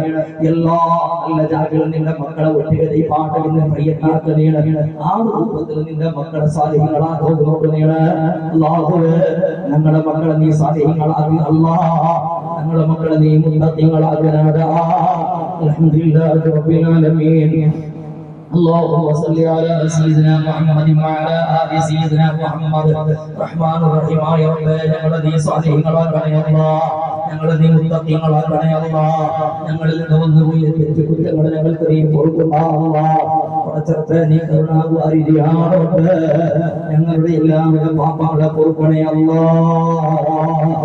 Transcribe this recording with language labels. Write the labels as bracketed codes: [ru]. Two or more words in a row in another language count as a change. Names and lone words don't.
[ml] എല്ലാ നല്ല ജാതികളും നിന്റെ മക്കളെ ഒറ്റകതി പാട്ട് നിന്നെ പ്രിയത്താക്കുന്നീണ്. ആ രൂപത്തിൽ നിന്റെ മക്കളെ സാലിഹ്യങ്ങളാക്കി നോക്കുന്നീണ്. അല്ലാഹുവേ, ഞങ്ങളുടെ മക്കളെ നീ സാലിഹ്യങ്ങളാക്കി. അല്ലാഹ്, ഞങ്ങളുടെ മക്കളെ നീ മുത്തഖീങ്ങളാക്കണടാ. [ar] الحمد لله رب العالمين. اللهم صل على سيدنا محمد وعلى آل سيدنا محمد. [ml] റഹ്മാൻ റഹീമായ റബ്ബേ, ഞങ്ങളെ നീ സാലിഹ്യങ്ങളാക്കണേ അല്ലാഹ്, ഞങ്ങളെ നീ മുത്തഖീങ്ങളാക്കണേ അല്ലാഹ്. ഞങ്ങളിൽ നിന്ന് വന്നുപോയ തെറ്റുകുറ്റങ്ങളെ ഞങ്ങൾക്ക് നീ പൊറുക്കുക അല്ലാഹ്. പടച്ചറപ്പേ, നീ കരുണാവാരിധിയാണ് റബ്ബേ, ഞങ്ങളുടെ എല്ലാവിധ പാപങ്ങളെ പൊറുക്കണേ അല്ലാഹ്.